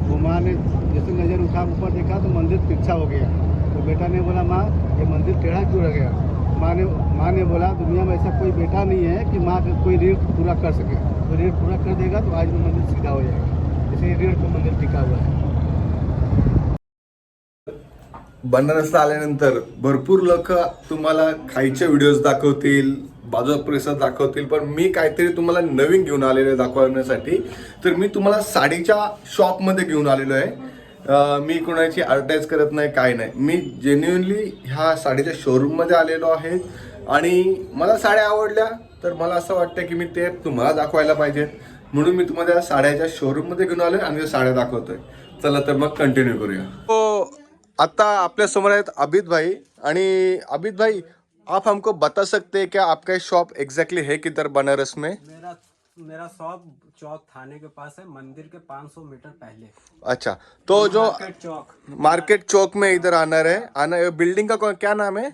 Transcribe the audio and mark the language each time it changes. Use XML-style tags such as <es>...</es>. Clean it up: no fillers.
<hi>वो माँ ने जैसे नज़र उठा ऊपर देखा तो मंदिर तिरछा हो गया। तो बेटा ने बोला माँ ये मंदिर टेढ़ा क्यों रह गया? माँ ने बोला दुनिया में ऐसा कोई बेटा नहीं है कि माँ का कोई ऋण पूरा कर सके। तो ऋण पूरा कर देगा तो आज वो मंदिर सीधा हो जाएगा। इसलिए ऋण को मंदिर टिका हुआ है।</hi> <mr>बनारसला आल्यानंतर भरपूर लोक तुम्हाला खायचे व्हिडिओज दाखवतील, बाजूचा परिसर दाखवतील, पण मी काहीतरी तुम्हाला नवीन घेऊन आलेलो आहे दाखवण्यासाठी. तर मी तुम्हाला साडीच्या शॉपमध्ये घेऊन आलेलो आहे. मी कोणाची ॲडव्हर्टाईज करत नाही, काय नाही. मी जेन्युइनली ह्या साडीच्या शोरूममध्ये आलेलो आहे आणि मला साड्या आवडल्या, तर मला असं वाटतं की मी ते तुम्हाला दाखवायला पाहिजेत, म्हणून मी तुम्हाला त्या साड्याच्या शोरूममध्ये घेऊन आलो आणि त्या साड्या दाखवतोय. चला तर मग कंटिन्यू करूया. तो आता आपल्या समोर आहेत अभित भाई. आणि</mr> <hi>अभित भाई, आप हमको बता सकते हैं क्या आपका शॉप एग्जैक्टली है किधर बनारस में? मेरा शॉप चौक थाने के पास है, मंदिर के 500 मीटर पहले। अच्छा, तो जो चौक मार्केट चौक में इधर आना बिल्डिंग का क्या नाम है?</hi>